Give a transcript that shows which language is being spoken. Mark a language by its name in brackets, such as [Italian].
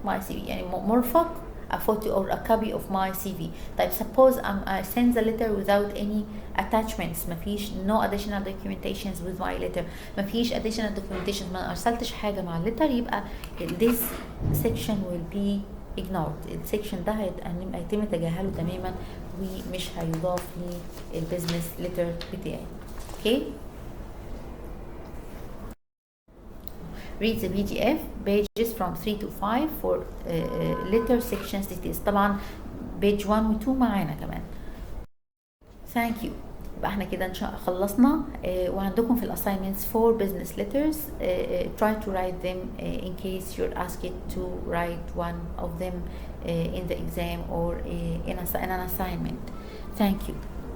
[Arabic] يعني مرفق [English] a photo or a copy of my CV. طيب suppose I send the letter without any attachments، مفيش no additional documentations with my letter، مفيش additional documentations، [Arabic] ما ارسلتش حاجة مع الليتر، يبقى [English] this section will be ignored. [Arabic] السكشن ده هيتم تجاهله تماما ومش هيضاف للبيزنس ليتر بتاعي. اوكي. [English] read the PDF pages from 3 to 5 for letter sections details. [Arabic] طبعا page 1 و 2 معانا كمان. [English] Thank you. [Arabic] يبقى احنا كده ان شاء خلصنا. وعندكم في الاساينمنتس 4 business letters. [English] Try to write them in case you're asked to write one of them in the exam or in an assignment. Thank you.